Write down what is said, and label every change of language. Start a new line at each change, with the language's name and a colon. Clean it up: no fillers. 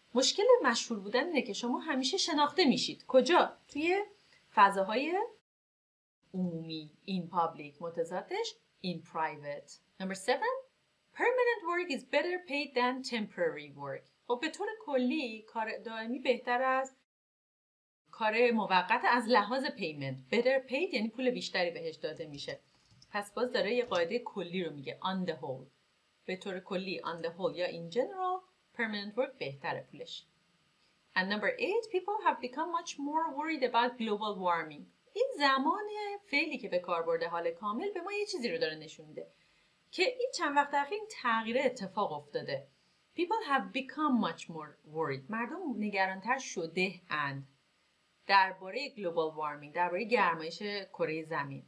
Persian: مشکل مشهور بودن اینه که شما همیشه شناخته میشید. کجا؟ توی فضاهای عمومی.
English: In public.
Persian: متضادش
English: in private. Number 7, permanent work is better paid than temporary work.
Persian: خب به طور کلی کار دائمی بهتر از کار موقت از لحاظ پیمنت.
English: better paid
Persian: یعنی پول بیشتری بهش داده میشه. پس باز داره یه قاعده کلی رو میگه
English: on the whole.
Persian: به طور کلی
English: on the whole
Persian: یا
English: in general permanent work
Persian: بهتره پولش.
English: And number 8, people have become much more worried about global warming.
Persian: این زمان فعلی که به کار برده حال کامل به ما یه چیزی رو داره نشون میده که این چند وقت اخیر این تغییر اتفاق افتاده.
English: People have become much more worried.
Persian: مردم نگرانتر شده اند درباره
English: global warming،
Persian: درباره گرمایش کره زمین.